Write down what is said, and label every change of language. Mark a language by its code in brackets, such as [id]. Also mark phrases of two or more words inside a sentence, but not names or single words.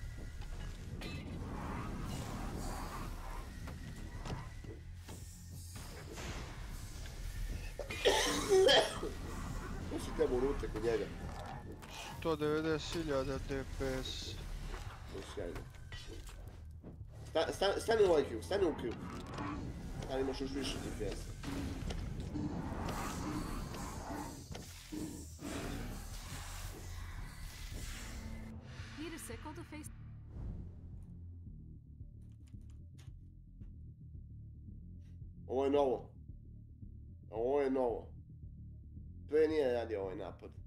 [sr] Ko si tebe urute kod njega? 190.000 DPS. To je sjajno. Stani u ovaj krug, stani u krug. Stani, imaš još više DPS-a. [en] Need a sickle to face. [sr] Ovo je novo. Ovo je novo. Prije nije radio ovaj napad.